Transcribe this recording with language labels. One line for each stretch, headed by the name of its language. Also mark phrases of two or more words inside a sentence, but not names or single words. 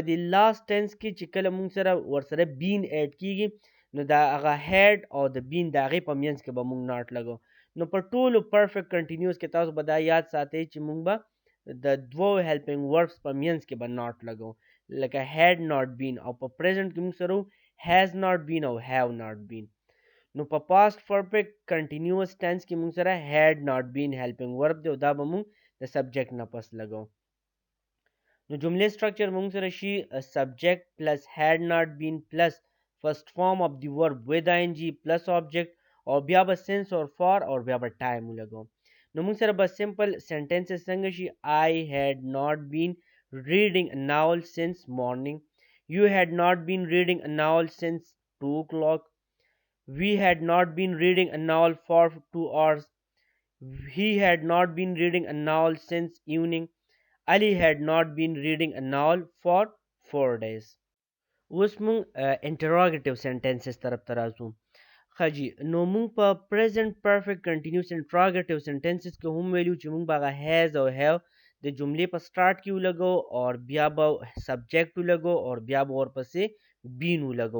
Pashto: دې
English: last tense
Pashto: کې چې کله موږ سره ورسره
English: been add
Pashto: کیږي نو دا هغه هیډ او د بین د هغې په منځ کې به موږ ناټ لګو نو په ټولو
English: perfect continuous
Pashto: کې تاسو به دا یاد ساتئ چې موږ به د دوو
English: helping verbs
Pashto: په منځ کې به ناټ لګو لکه
English: had not been
Pashto: او په پریزنټ کې موږ سره
English: has not been
Pashto: او
English: have not been
Pashto: نو په
English: past perfect continuous tense
Pashto: کې موږ سره
English: had not been helping verb
Pashto: دی او دا به موږ د سبجیکټ نه پس لګو نو جملې سټرکچر موږ سره شي
English: subject plus had not been plus first form of the verb with ing plus object
Pashto: او بیا به
English: since or for
Pashto: او بیا به ټایم لګو نو موږ سره به
English: simple sentences
Pashto: څنګه شي
English: I had not been reading a novel since morning You had not been reading a novel since 2 o'clock. We had not been reading a novel for 2 hours. He had not been reading a novel since evening. Ali had not been reading a novel for 4 days.
Pashto: اوس مونږ
English: interrogative sentences
Pashto: طرف ته راځو. ښه جي، نو مونږ په
English: present perfect continuous interrogative sentences
Pashto: کې هم ویلو چې مونږ به هغه هیز او هیو د جملې په سټارټ کې ولګو او بیا به سبجیکټ ولګو او بیا به ورپسې بین ولګو.